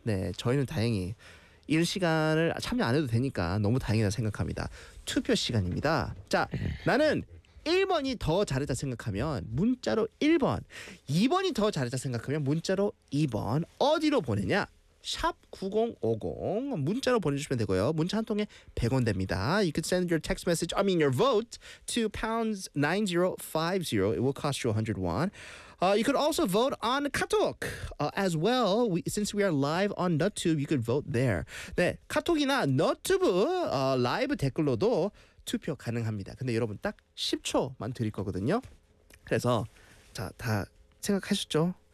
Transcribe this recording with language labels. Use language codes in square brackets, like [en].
[ko] 네, 저희는 다행히 이 시간을 참여 안 해도 되니까 너무 다행이다 생각합니다. 투표 시간입니다. 자, 나는 1번이 더 잘했다 생각하면 문자로 1번, 2번이 더 잘했다 생각하면 문자로 2번. 어디로 보내냐? 샵 9050 문자로 보내주시면 되고요. 문자 한 통에 100원 됩니다. [en] You could send your text message, I mean your vote to #9050. It will cost you 100 won. You could also vote on KakaoTalk as well. Since we are live on NutTube, you could vote there. [ko] 네, 카톡이나 너튜브 라이브 댓글로도 투표 가능합니다. 근데 여러분 딱 10초만 드릴 거거든요. 그래서 자, 다 생각하셨죠?